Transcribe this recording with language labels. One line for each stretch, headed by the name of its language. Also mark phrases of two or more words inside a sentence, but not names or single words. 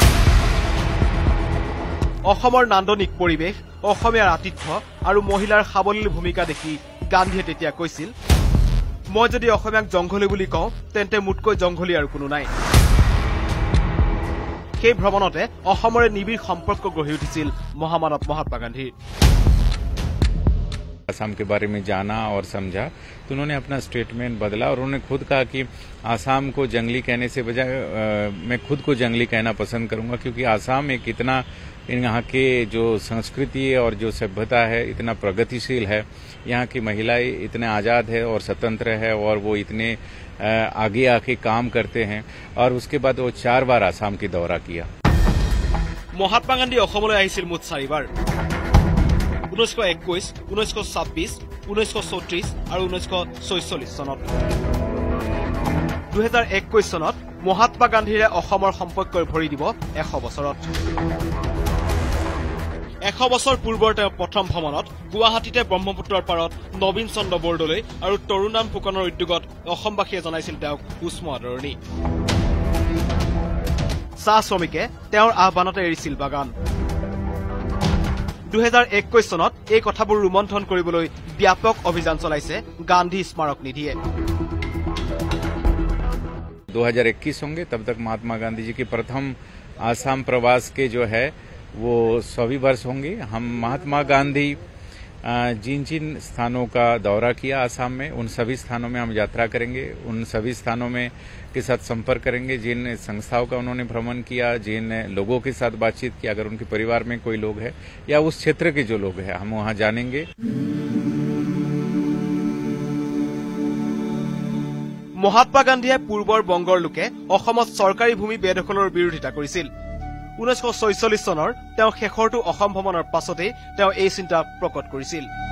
Assamese: অসমৰ নান্দনিক পৰিৱেশ, অসমীয়াৰ আতিথ্য আৰু মহিলাৰ সাৱলীল ভূমিকা দেখি গান্ধীয়ে তেতিয়া কৈছিল, মই যদি অসমীয়াক জংঘলী বুলি কওঁ তেন্তে মোতকৈ জংঘলী আৰু কোনো নাই। সেই ভ্ৰমণতে অসমৰে নিবিড় সম্পৰ্ক গঢ়ি উঠিছিল মহামানৱ মহাত্মা গান্ধীৰ।
Hindi: आसाम के बारे में जाना और समझा तो उन्होंने अपना स्टेटमेंट बदला और उन्होंने खुद कहा कि आसाम को जंगली कहने से बजाय मैं खुद को जंगली कहना पसंद करूंगा, क्योंकि आसाम एक इतना यहाँ के जो संस्कृति और जो सभ्यता है इतना प्रगतिशील है, यहाँ की महिलाएं इतने आजाद है और स्वतंत्र है और वो इतने आगे आके काम करते हैं। और उसके बाद वो 4 बार आसाम की दौरा किया।
Assamese: महात्मा गांधी অসমলৈ আহিছিল মুঠ 4 বাৰ। 1921, 1926, 1934 আৰু 1946 চনত। 2021 চনত মহাত্মা গান্ধীৰে অসমৰ সম্পৰ্কৰ ভৰি দিব 100 বছৰত। 100 বছৰ পূৰ্বৰ তেওঁৰ প্ৰথম ভ্ৰমণত গুৱাহাটীতে ব্ৰহ্মপুত্ৰৰ পাৰত নবীন চন্দ্ৰ বৰদলৈ আৰু তৰুণৰাম ফুকনৰ উদ্যোগত অসমবাসীয়ে জনাইছিল তেওঁক উষ্ম আদৰণি। চাহ শ্ৰমিকে তেওঁৰ আহ্বানতে এৰিছিল বাগান। 2021 চনত এই কথাবোৰ ৰোমন্থন কৰিবলৈ ব্যাপক অভিযান চলাইছে গান্ধী স্মাৰক নিধিয়ে।
Hindi: 2021 होंगे तब तक महात्मा गांधी जी के प्रथम आसाम प्रवास के जो है वो 100 वर्ष होंगे। हम महात्मा गांधी जिन जिन स्थानों का दौरा किया आसाम में, उन सभी स्थानों में हम यात्रा करेंगे, उन सभी स्थानों में के साथ संपर्क करेंगे। जिन संस्थाओं का उन्होंने भ्रमण किया, जिन लोगों के साथ बातचीत की, अगर उनके परिवार में कोई लोग है या उस क्षेत्र के जो लोग हैं हम वहां जानेंगे।
Assamese: মহাত্মা গান্ধীয়ে পূৰ্বৰ বংগৰ লোকে অসমত চৰকাৰী ভূমি বেদখলৰ বিৰোধিতা কৰিছিল। 1946 চনৰ তেওঁ শেষৰটো অসম ভ্ৰমণৰ পাছতেই তেওঁ এই চিন্তা প্ৰকট কৰিছিল।